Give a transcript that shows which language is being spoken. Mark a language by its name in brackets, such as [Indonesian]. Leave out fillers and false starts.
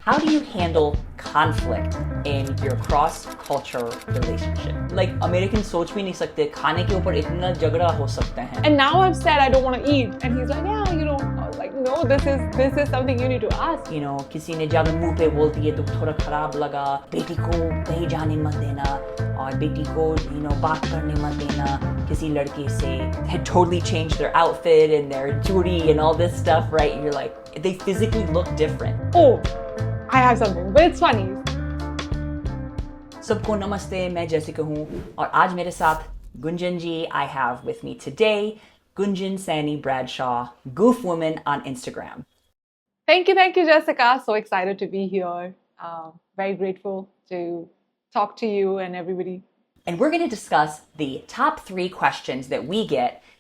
[English] How do you handle conflict in your cross-culture relationship? [Hindi] Like American सोच भी नहीं सकते खाने के ऊपर इतना झगड़ा हो सकता है. [English] And now I've said I don't want to eat, and he's like, yeah, you know. I was like, no, this is something you need to ask. You know, [Hindi] किसी ने ज्यादा मुंह पे बोल दिए तो थोड़ा खराब लगा. बेटी को कहीं जाने मत देना और बेटी को बात करने मत देना किसी लड़के से. [English] Had totally changed their outfit and their jewelry and all this stuff, right? You're like, they physically look different. Oh, I have something, but it's funny. [Hindi] सबको नमस्ते, मैं जेसिका हूँ और आज मेरे साथ गुंजन जी. [English] I have with me today Gunjan, Saini, Bradshaw, Goof Woman on Instagram. Thank you, Jessica. So excited to be here. Very grateful to talk to you and everybody. And we're going to discuss the top 3 questions that we get.